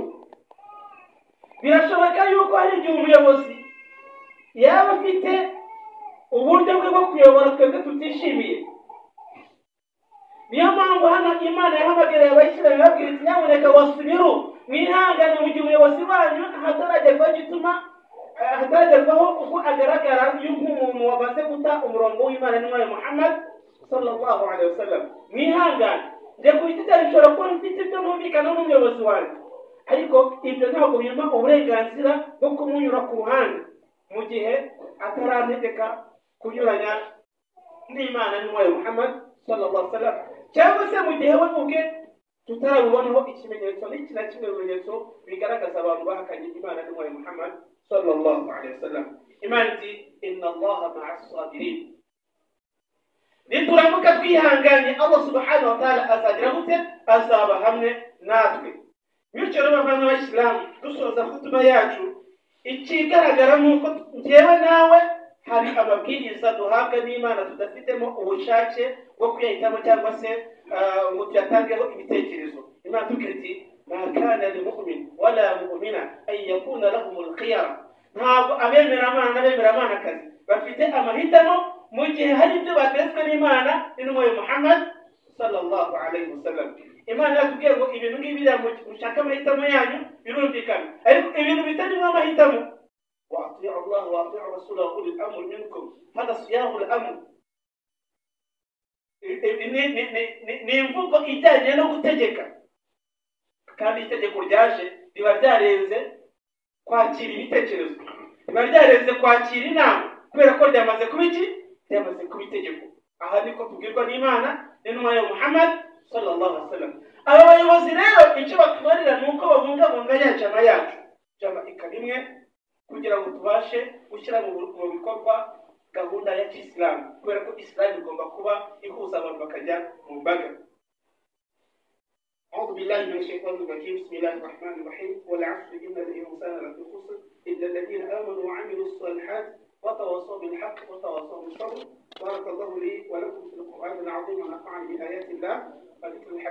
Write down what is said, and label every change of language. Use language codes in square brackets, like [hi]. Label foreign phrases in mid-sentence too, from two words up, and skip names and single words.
[rw] Birashoboka yuko hari igihe umuyobozi yaba afite uburyo bwe bwo kuyobora twebwe tutishimiye. Niyo mpamvu hano Imana yahamagariye abayisilamu babwira iti nyamuneka wasubiru, mwihangane mu gihe umuyobozi wanyu hataragerwaho uko agaragara nk'umuntu wamaze guta umurongo w'Imana n'umwami Muhammad [ar] صلى الله عليه وسلم. [rw] Mwihangane, nje kubititara bishobora kuba mfite ibyo numvikana n'umuyobozi wanyu, ariko ibyo ntabwo bimpa uburenganzira bwo kumunyura ku ruhande mu gihe atarantegeka kunyuranya n'Imana n'umwami Muhammad [ar] صلى الله عليه وسلم, [rw] cyangwa se mu gihe we ubwe tutarabubonaho ikimenyetso n'iki na kimwe mu bimenyetso bigaragaza abantu bahakanye Imana n'umwami Muhammad [ar] صلى الله عليه وسلم. [rw] Imana iti [ar] إن الله مع الصابرين, [rw] nituramuka twihanganye [ar] الله سبحانه وتعالى [rw] azagira gute, azaba hamwe natwe. Bityo rero bavana ab'Isilamu, dusoza kutuba yacu, ikigaragara nuko njyewe nawe hari amabwiriza duhabwa n'Imana tudafitemo ubushake bwo kuyahitamo cyangwa se ngo tuyatangeho ibitekerezo. Imana tubwira iti [ar] ما كان لمؤمن ولا مؤمنة أن يكون لهم الخيرة, [rw] ntabwo abemeramana n'abemeramana bafite amahitamo mu gihe hari ibyo batezwe n'Imana n'umwami Muhammad [ar] صلى الله عليه وسلم. [rw] Imana yatubwiye ngo ibintu ngibi mushaka amahitamo yanyu birumvikana, ariko ibintu bitarimo amahitamo, [ar] وأطيعوا الله وأطيعوا رسوله وأولي الأمر منكم، هذا سياق الأمر. [rw] Ni imvugo ijyanye no gutegeka, kandi itegeko ryaje riba ryarenze kwakira ibitekerezo, riba ryarenze kwakira inama, kubera ko ryamaze kuba iki, ryamaze kuba itegeko. Aha niko tubwirwa n'Imana n'intumwa ya Muhammad [ar] صلى الله عليه وسلم. [rw] Aba bayobozi rero icyo batubarira nuko babungabunga ya jama yacu, jama ikarimwe, kugira ngo tubashe gushyira mu bikorwa gahunda ya Islam, kubera ko Islam igomba kuba ihuza abantu bakajya mu mbaga. [ar] أعوذ بالله من الشيطان الرجيم. بسم الله الرحمن الرحيم. والعصر إن الإنسان لفي خسر إلا الذين آمنوا وعملوا الصالحات وتواصوا بالحق وتواصوا بالصبر. بارك الله لي ولكم في القرآن العظيم ونفعني بآيات الله وذكر الحكيم.